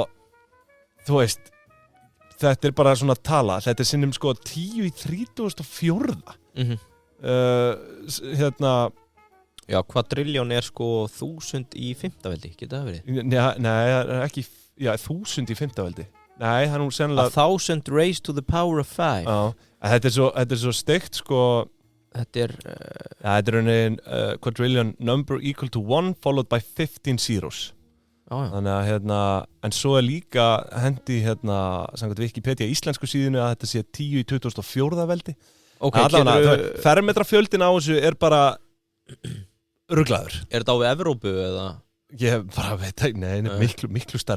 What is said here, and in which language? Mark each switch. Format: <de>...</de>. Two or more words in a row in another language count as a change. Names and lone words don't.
<is>þú veist, þetta bara svona tala, þetta sinnum sko 10 í 34. Já, quadrillion sko 1000 í 5. veldi, getur það verið? Nei, ekki, 1000 í 5. veldi. Nei, það nú sennilega</is> <en>1000 raised to the power of 5.</en> <is>Já, þetta er svo steikt sko. Þetta er</is> <en>quadrillion number equal to 1 followed by 15 zeros.</en> <is>Þannig að en svo líka hendi samkvæmt Wikipedia íslensku síðunni að þetta sé 10 í 2004. veldi. Fermetrafjöldin á þessu bara ruglaður. Þetta á við Evrópu eða? Ég bara veit ekki, nei, miklu stærra.</is>